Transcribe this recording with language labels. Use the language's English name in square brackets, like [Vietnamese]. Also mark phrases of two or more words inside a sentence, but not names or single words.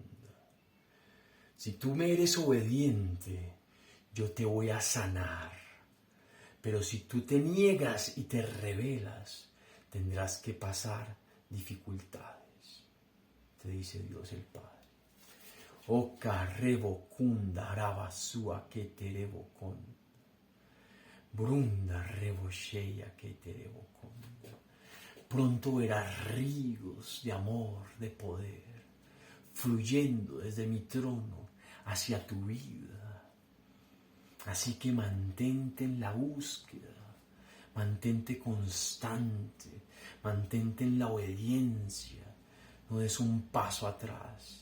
[Spanish] Si tú me eres obediente, yo te voy a sanar. Pero si tú te niegas y te rebelas, tendrás que pasar dificultades, te dice Dios el Padre. Oka rebokunda arabasua keterebokonda. Brunda rebosheya keterebokonda. Pronto verás ríos de amor, de poder, fluyendo desde mi trono hacia tu vida. Así que mantente en la búsqueda, mantente constante, mantente en la obediencia, no des un paso atrás.